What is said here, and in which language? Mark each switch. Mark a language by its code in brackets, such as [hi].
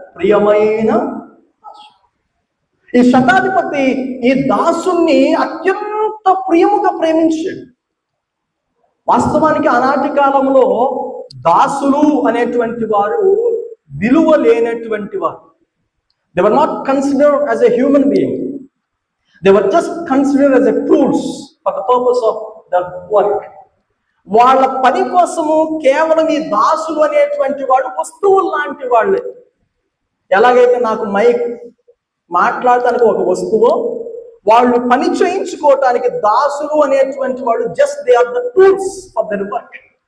[te] ప్రియమైన దాసుడు. ఈ శతాధిపతి ఈ దాసుని అత్యంత ప్రియముగా ప్రేమించాడు. వాస్తవానికి ఆనాటి కాలంలో దాసులు అనేటువంటి వారు విలువ లేనటువంటి వారు. [en] They were not considered as a human being. They were just considered as a tools for the purpose of their work. [te] వాళ్ళ పని కోసము కేవలం ఈ దాసులు అనేటువంటి వాడు వస్తువులు లాంటి వాళ్ళే. ఎలాగైతే నాకు మైక్ మాట్లాడటానికి ఒక వస్తువు, వాళ్ళు పని చేయించుకోవటానికి దాసులు అనేటువంటి వాళ్ళు [en] Just they are the tools for their work.